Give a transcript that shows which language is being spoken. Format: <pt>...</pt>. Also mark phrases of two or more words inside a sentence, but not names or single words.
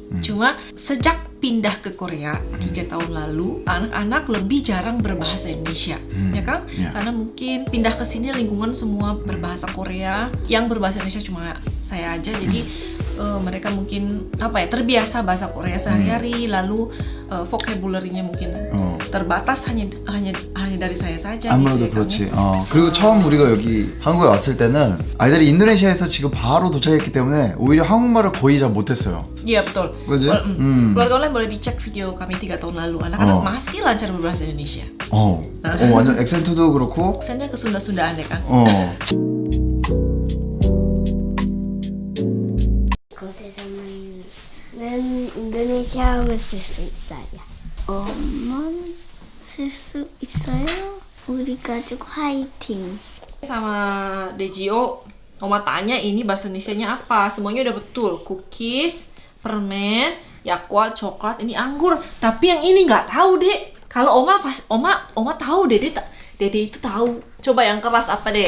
<id>Cuma sejak pindah ke Korea 3 tahun lalu, anak-anak lebih jarang berbahasa Indonesia, ya kan? Karena mungkin pindah ke sini lingkungan semua berbahasa Korea, yang berbahasa Indonesia cuma saya aja, jadi mereka mungkin terbiasa bahasa Korea sehari-hari, lalu vocabulary-nya mungkin terbatas hanya dari saya saja.</id> <ko>아무래도</ko> <id>gitu,</id> <ko>그렇지. 그리고 처음 우리가 여기 한국에 왔을 때는 아이들이 인도네시아에서 지금 바로 도착했기 때문에 오히려 한국말을 거의 잘 못했어요.</ko> <id>Iya betul.</id> <ko>그지?</ko> <id>Keluarga online boleh dicek video kami 3 tahun lalu. Anak-anak masih lancar berbahasa Indonesia.</id> <ko>완전 액센트도 그렇고.</ko> <id>Aksennya ke Sunda-Sundaan ya kan?</id> <ko>는 인도네시아어를 쓸 수 있어요. 엄마는 쓸 수 있어요. 우리 가족 화이팅.</ko> <id>Sama Dejio, Oma tanya ini bahasa Indonesianya apa? Semuanya udah betul. Cookies, permen, yakwa, coklat, ini anggur. Tapi yang ini nggak tahu, Dek. Kalau Oma tahu, Dede itu tahu. Coba yang keras apa, Dek?</id>